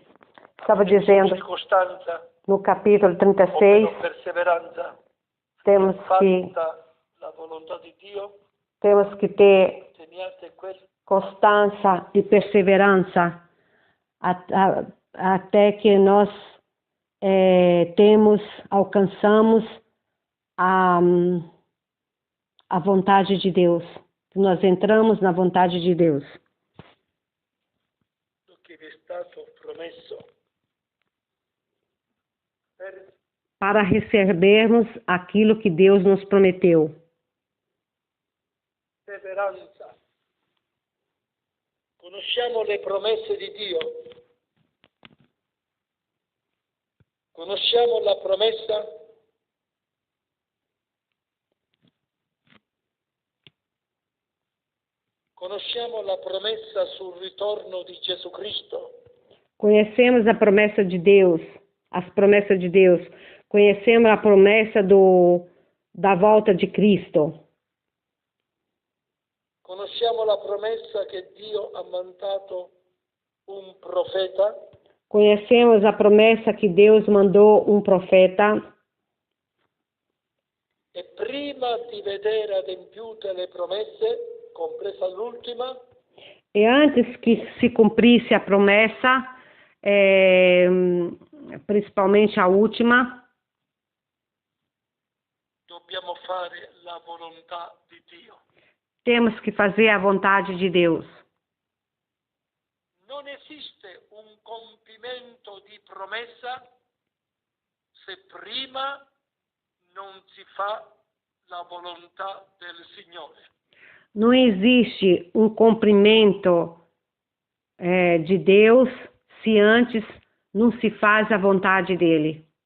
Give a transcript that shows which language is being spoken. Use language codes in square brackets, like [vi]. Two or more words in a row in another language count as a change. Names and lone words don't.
[pt] estava [it] avete bisogno [pt] dizendo [it] di costanza [pt] no capítulo o 36, [it] perseveranza. [pt] temos que [it] Fatta la volontà di Dio, [pt] ter [it] teniate quel [pt] constância e perseverança até que nós alcançamos a vontade de Deus. Nós entramos na vontade de Deus. [it] che vi è stato promesso per [pt] Para recebermos aquilo que Deus nos prometeu. [it] perseveranza. Conosciamo le promesse di Dio. Conosciamo la promessa sul ritorno di Gesù Cristo. [pt] Conhecemos a promessa de Deus, as promessas de Deus. Conhecemos a promessa da volta de Cristo. [it] Conosciamo la promessa che Dio ha mandato un profeta. [pt] Conhecemos a promessa que Deus mandou um profeta. [it] E prima di vedere adempiute le promesse, compresa l'ultima, [pt] E antes que se cumprisse a promessa, principalmente a última, [it] dobbiamo fare la volontà di Dio. [pt] temos que fazer a vontade de Deus. [it] Non esiste un compimento di promessa se prima non si fa la volontà del Signore. [pt] Não existe um cumprimento de Deus se antes não se faz a vontade dele.